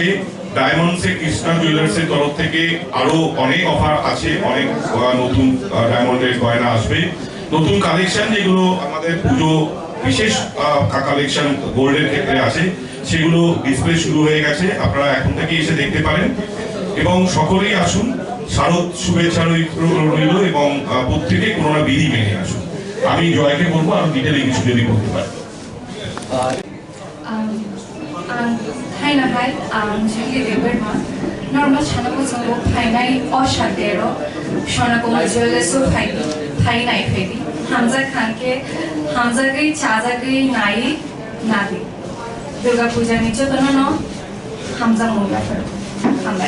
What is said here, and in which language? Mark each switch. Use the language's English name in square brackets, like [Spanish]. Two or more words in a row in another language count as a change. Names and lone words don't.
[Bangla] ডায়মন্ডসে কৃষ্ণা জুয়েলার্সের তরফ থেকে আরো অনেক অফার আছে, অনেক নতুন ডায়মন্ডের গয়না আসবে, নতুন কালেকশন যেগুলো আমাদের পুজো বিশেষ কালেকশন গোল্ডের ক্ষেত্রে আছে, সেগুলো ডিসপ্লে শুরু হয়ে গেছে। আপনারা এখন থেকে এসে দেখতে পারেন এবং সকলেই আসুন। শারদ শুভেচ্ছা রইল এবং প্রত্যেকে করোনা বিধি মেনে আসুন। আমি জয়কে বলবো আরো ডিটেলে কিছু যদি বলতে পারি। [Kok Borok] Hainahay ang Chini Khorang normal chana ko sa phainai o shadero shona ko majole so phainai phedi hamza khan ke hamza gai chaja gai nai nadi Durga Puja ni jotono no hamza munga phar hambai